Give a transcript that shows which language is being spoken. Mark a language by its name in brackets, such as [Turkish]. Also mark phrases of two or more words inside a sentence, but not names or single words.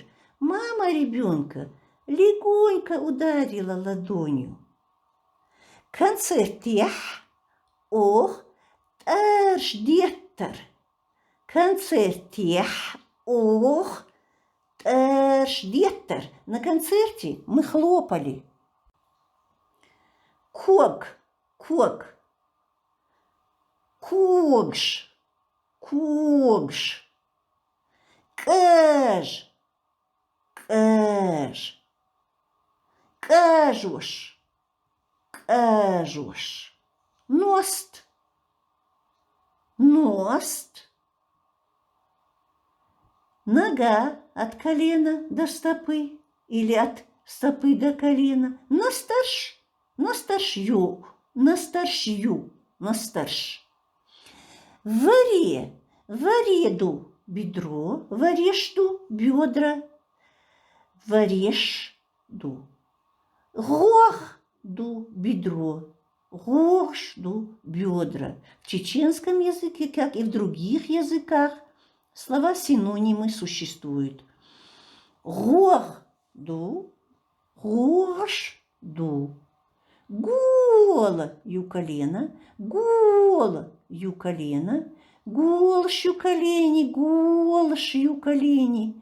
[Russian] Мама ребенка легонько ударила ладонью. [Chechen] Концертех ох таш-деттер. Концертех ох таш-деттер. [Russian] На концерте мы хлопали. [Chechen] Ког, ког. Когш, когш. Кэж, кэж. Кажуш, кажуш. Ност, ност. [Russian] Нога от колена до стопы или от стопы до колена. [Chechen] Настарш, настаршью, настаршью, настарш. Варе, вареду бедро, варешду бедра, варешду. Гохду бедро, гохду бедра. [Russian] В чеченском языке, как и в других языках, слова-синонимы существуют. [Chechen] Гохду, гошду. Голою колено, голою колено, голшью колени, голшью колени.